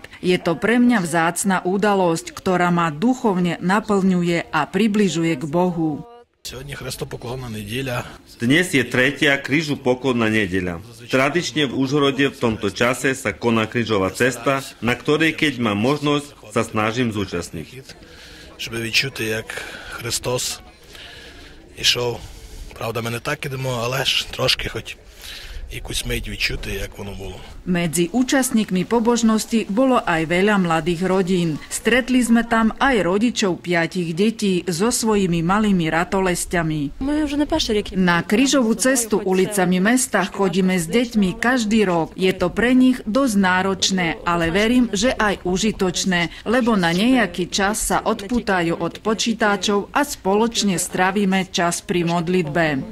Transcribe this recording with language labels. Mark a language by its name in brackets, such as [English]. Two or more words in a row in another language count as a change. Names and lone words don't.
[Slovak] Je to pre mňa vzácna udalosť, ktorá ma duchovne naplňuje a približuje k Bohu. Dnes je tretia krížopoklonná nedeľa. Tradične v Užhorode v tomto čase sa koná krížová cesta, na ktorej, keď mám možnosť, sa snažím zúčastniť. [Ukrainian] Щоб відчути, як Христос ішов. Правда, ми не так ідемо, але ж трошки хоч якусь мить відчути, як воно було. [Slovak] Medzi účastníkmi pobožnosti bolo aj veľa mladých rodín. Stretli sme tam aj rodičov 5 detí so svojimi malými ratolesťami. Na krížovú cestu ulicami mesta chodíme s deťmi každý rok. Je to pre nich dosť náročné, ale verím, že aj užitočné, lebo na nejaký čas sa odpútajú od počítačov a spoločne strávime čas pri modlitbe.